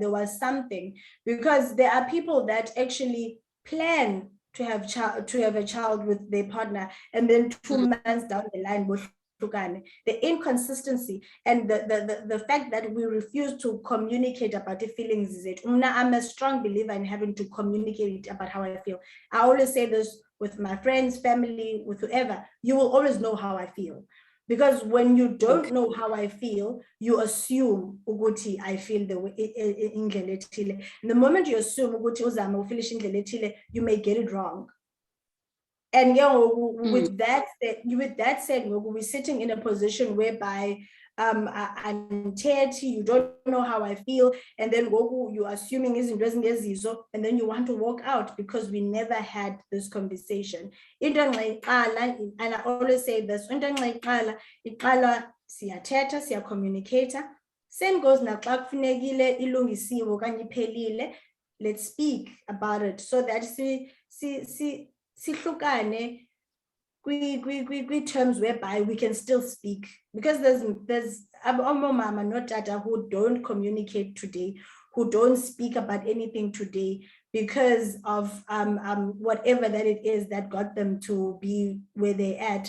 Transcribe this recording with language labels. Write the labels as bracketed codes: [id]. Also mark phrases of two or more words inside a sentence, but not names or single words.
[en] There was something, because there are people that actually plan to have a child with their partner, and then 2 months down the line, the inconsistency and the fact that we refuse to communicate about the feelings is it. I'm a strong believer in having to communicate about how I feel. I always say this with my friends, family, with whoever. You will always know how I feel. Because when you don't know how I feel, you assume ukuthi I feel the way [xh] indlela ethile. [en] The moment you assume [xh] ukuthi uzama ufeel indlela ethile, [en] you may get it wrong. And with that said, we're sitting in a position whereby I'm 30, you don't know how I feel, and then you're assuming and then you want to walk out because we never had this conversation. And I always say this, [xh] siya communicator. [en] Same goes [xh] na xa kufunekile ilungisiwe okanye iphelile, [en] let's speak about it so that sihlukane terms whereby we can still speak, because there's [xh] mama no tata [en] who don't communicate today, who don't speak about anything today because of whatever that it is that got them to be where they're at.